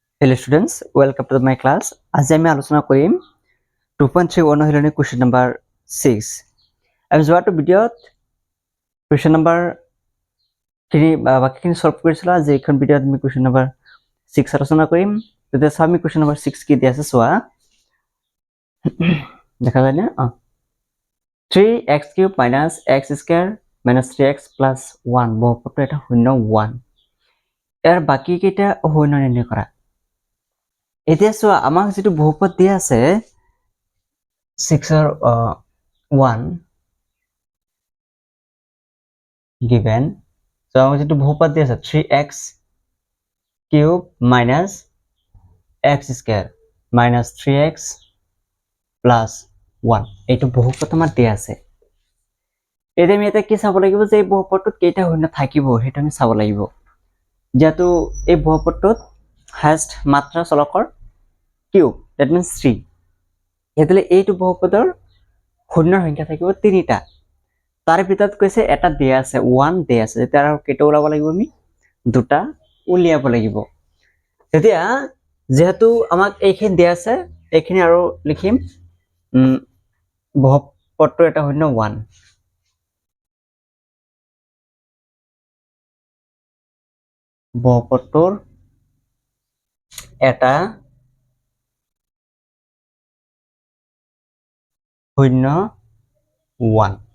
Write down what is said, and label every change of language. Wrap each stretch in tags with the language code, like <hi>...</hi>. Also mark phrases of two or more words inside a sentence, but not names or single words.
<en>Hello students, welcome to my class.</en> <as>আজি আমি আলোচনা কৰিম 2.3 অনুশীলনী</as> <en>question number 6.</en> <as>আমি যোৱাটো ভিডিঅ'ত</as> <en>question number</en> <as>বাকিখিনি সলভ কৰিছিলা যে এইখন ভিডিঅ'ত আমি</as> <en>question number 6</en> <as>আলোচনা কৰিম। তেতিয়া আমি</as> <en>question number 6</en> <as>কি দি আছে চোৱা। দেখা যায় না 3x³ - x² - 3x + 1 বহুপদটো এটা শূন্য 1 ইয়াৰ বাকি কেইটা শূন্য নিৰ্ণয় কৰা। এতিয়া চোৱা আমাক যেটো বহুপদ দিয়া আছে 6 ৰ 1</as> <en>given so</en> <as>আমাক যেটো বহুপদ দিয়া আছে 3x³ - x² - 3x + 1 এইটো বহুপদ আমাৰ দিয়া আছে। এতিয়া আমি এটা কি চাব লাগিব যে এই বহুপদটোত কেইটা শূন্য থাকিব হেটো আমি চাব লাগিব। যেটো এই বহুপদটোত হাইয়েস্ট মাত্ৰা চলকৰ কিউব</as> <en>that means</en> <as>3 এতলে এইটো বহুপদৰ শূন্যৰ সংখ্যা থাকিব 3টা তাৰ ভিতৰত কৈছে এটা দিয়া আছে 1 দিয়া আছে তেতিয়া আৰু কেইটা ওলাব লাগিব আমি দুটা উলিয়াব লাগিব। তেতিয়া যেহেতু আমাক এইখিনি দিয়া আছে এইখিনি আৰু লিখিম বহুপদটো এটা শূন্য 1 বহুপদটোৰ এটা শূন্য 1</as>